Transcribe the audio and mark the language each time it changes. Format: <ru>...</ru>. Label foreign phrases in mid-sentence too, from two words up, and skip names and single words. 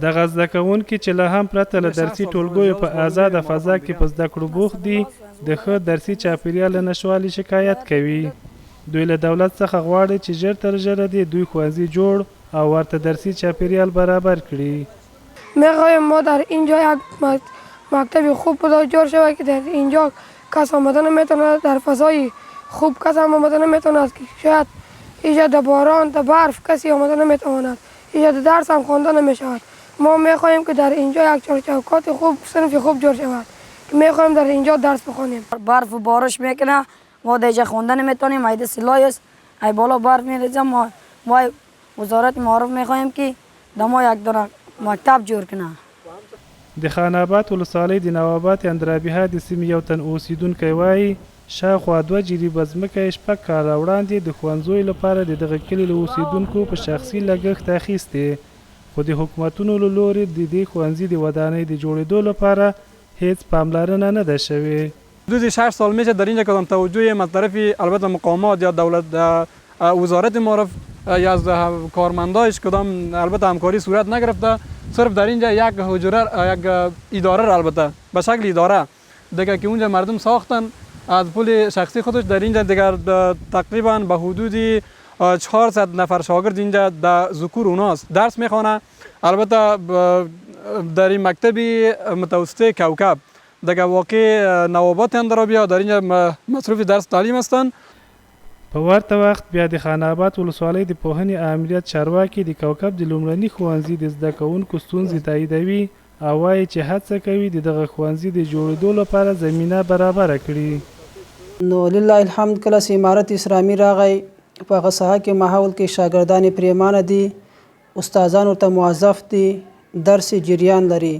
<ps>دغه زده کوونکي چې له هم پرته له درسي ټولګیو په آزاده فضا کې په زده کړو بوخت دي د ښه درسي چاپیریال له نشتوالي شکایت کوي. دوی له دولت څخه غواړي چې ژر تر ژره دې دوی ښوونځي جوړ او ورته درسي چاپیریال برابر کړي.</ps> <fa>می‌خوایم ما در اینجا یک مکتب خوب جور شود که در اینجا کس آمدن نمیتواند در فضای خوب کس آمدن نمیتواند که شاید اینجا در باران در برف کسی آمدن نمیتواند اینجا در درس هم خوانده نمیشود. ما میخواهیم که در اینجا یک چوکات خوب صنف خوب جور شود میخوایم در اینجا درس بخونیم. برف و بارش میکنه، ما دیگه خوندن نمیتونیم، ایده سلای است، ای بالا برف میریزه. ما وزارت معارف میخوایم که دما یک دونه مکتب جوړ کنه.</fa> <ps>د خان آباد ولسوالۍ د نوابات اندرابیها د سیمې یو تن اوسیدونکی وایي شاوخوا 2 جریبه ځمکه یې 6 کاله وړاندې د ښوونځیو لپاره د دغه کلي له اوسیدونکو په شخصي لګښت اخیستې، خو د حکومتونو له لورې د دې ښوونځي د ودانۍ د جوړېدو لپاره هیڅ پاملرنه نه ده شوې.</ps> <fa>حدود 6 سال میشه در اینجا کدام توجه از طرف البته مقامات یا دولت وزارت معارف یا از کارمندایش کدام البته همکاری صورت نگرفته. صرف در اینجا یک حجره یک اداره البته به شکل اداره دیگه که اونجا مردم ساختن از پول شخصی خودش در اینجا دیگر تقریبا به حدود 400 نفر شاگرد اینجا در ذکور اوناست درس میخوانه. البته در این مکتبی متوسطه کوکب دیگه واقع نوابات اندرابیا در اینجا مصروف درس تعلیم هستند.</fa> <ps>په ورته وخت بیا د خان آباد ولسوالۍ د پوهنې امریت چارواکي د کوکب د لومړني ښوونځي د زده کوونکو ستونزې تاییدوي او وایي چې هڅه کوي د دغه ښوونځي د جوړېدو لپاره زمینه برابره کړي. نو</ps> <ar>لله الحمد</ar> <ps>کله چې امارت اسلامي راغی په هغه ساحه کې ماحول کې شاګردان پریمانه دي، استادان ورته موظف دي، درس جریان لري.</ps>